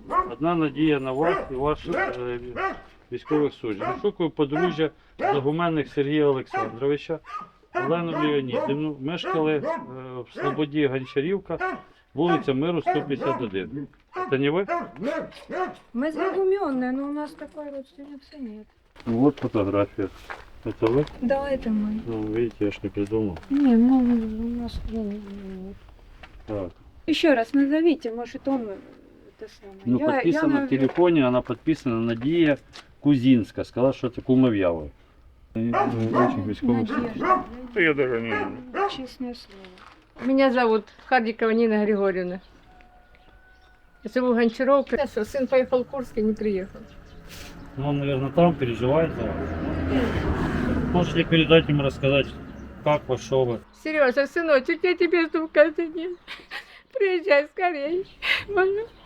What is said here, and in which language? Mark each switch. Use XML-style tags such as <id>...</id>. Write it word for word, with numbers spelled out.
<uk>Одна надія на вас і ваших е, військових суддів. Шукаю подружжя Загуменних Сергія Олександровича, Олену Леонідівну. Мешкали е, в Слободі Гончарівка, вулиця Миру</uk> <ru>сто пятьдесят один.</ru> <uk>Це не ви?</uk> <ru>Мы задумённые, но у нас такой родственницы нет. Вот</ru> <uk>фотографія. Це ви?</uk> <ru>Да, это мы.</ru> <uk>Ну, видите, я ж не придумав.</uk> <ru>Не, ну у нас нет. Так. Еще раз назовите, может, он это самое. Ну, подписано в телефоне, она подписана Надія Кузинська.</ru> <uk>Сказала, що це кумов'я ви. Очень військових суддів.</uk> <ru>Я даже не... Честное слово. Меня зовут Хардикова Нина Григорьевна. Живу в Гончаровке. Что сын поехал в Курск и не приехал. Ну, он, наверное, там переживает за вас. Можешь ли передать им, рассказать, как пошел бы? Сережа, сыночек, я тебе жду каждый день. Приезжай скорее. Больно.</ru>